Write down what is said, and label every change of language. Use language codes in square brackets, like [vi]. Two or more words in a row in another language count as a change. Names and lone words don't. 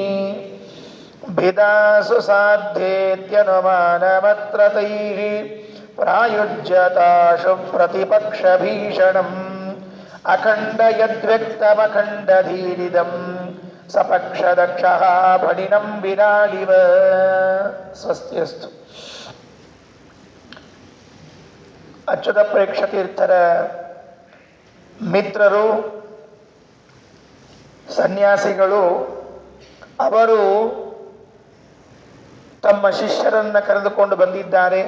[sa] ಭಿದಾಸು ಸಾಧ್ಯೇತ್ಯನುಮಾನಮತ್ರ ತೈಃ ಪ್ರಾಯುಜ್ಯತಾಶು ಪ್ರತಿಪಕ್ಷಭೀಷಣಂ ಅಖಂಡ ಯದ್ವ್ಯಕ್ತಮಖಂಡಧೀರಿದಂ ಸಪಕ್ಷದಕ್ಷಃ ಭಣಿನಂ ವಿರಾಳಿವ. ಸ್ವಸ್ತಿಯಸ್ತು. [kn] ಅಚ್ಯುತ ಪ್ರೇಕ್ಷತೀರ್ಥರ ಮಿತ್ರರು, ಸನ್ಯಾಸಿಗಳು, ಅವರು ತಮ್ಮ ಶಿಷ್ಯರನ್ನು ಕರೆದುಕೊಂಡು ಬಂದಿದ್ದಾರೆ.